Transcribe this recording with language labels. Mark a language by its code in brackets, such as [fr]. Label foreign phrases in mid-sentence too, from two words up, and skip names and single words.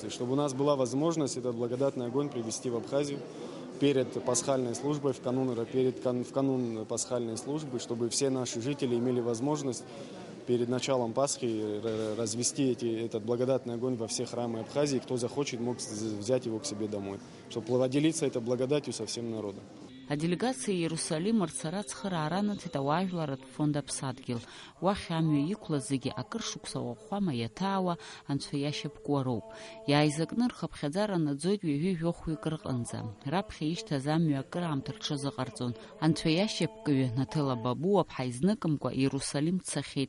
[ru] И чтобы у нас была возможность этот благодатный огонь привести в Абхазию перед пасхальной службой, в канун пасхальной службы, чтобы все наши жители имели возможность перед началом Пасхи развести этот благодатный огонь во все храмы Абхазии. Кто захочет, мог взять его к себе домой, чтобы поделиться этой благодатью со всем народом. [ab] Аделегациа Иерусалим рцара цхыраара наҭеит ауаажәларатә фонд аԥсадгьыл. Уахь амҩа иқәлаз зегьы акыр шықәса уахәама иаҭаауа Анцәа иашьапкуа роуп. Иааизакны рхыԥхьаӡара наӡоит ҩажәи-жәохәҩык рҟынӡа. Раԥхьа ишьҭаз амҩа акыр аамҭа рҽазыҟарҵон. Анцәа иашьапкыҩы Наҭела Бабу аԥҳа изныкымкәа Иерусалим дцахьеит.